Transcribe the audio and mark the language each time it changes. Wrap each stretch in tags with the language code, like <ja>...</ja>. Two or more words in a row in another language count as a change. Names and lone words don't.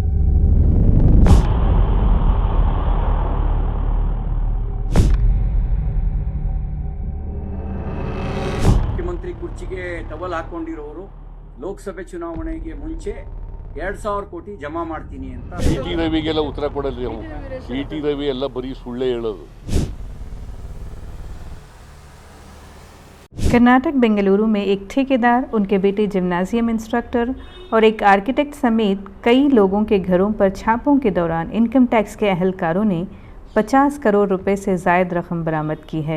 <kn>ಮುಖ್ಯಮಂತ್ರಿ ಕುರ್ಚಿಗೆ ಟವಲ್ ಹಾಕೊಂಡಿರೋರು ಲೋಕಸಭೆ ಚುನಾವಣೆಗೆ ಮುಂಚೆ 2000 ಕೋಟಿ ಜಮಾ ಮಾಡ್ತೀನಿ ಅಂತ ಟಿ ರವಿಗೆಲ್ಲ ಉತ್ತರ ಕೊಡಲ್ರಿ. ಟಿ ರವಿ ಎಲ್ಲ ಬರೀ ಸುಳ್ಳೆ ಹೇಳೋದು.</kn> <hi>कर्नाटक बेंगलुरु में एक ठेकेदार, उनके बेटे</hi> <en>gymnasium instructor</en> <hi>और एक आर्किटेक्ट समेत कई लोगों के घरों पर छापों के दौरान</hi> <en>income tax</en> <hi>के अहलकारों ने 50 करोड़ रुपए से ज़ायद रकम बरामद की है।</hi>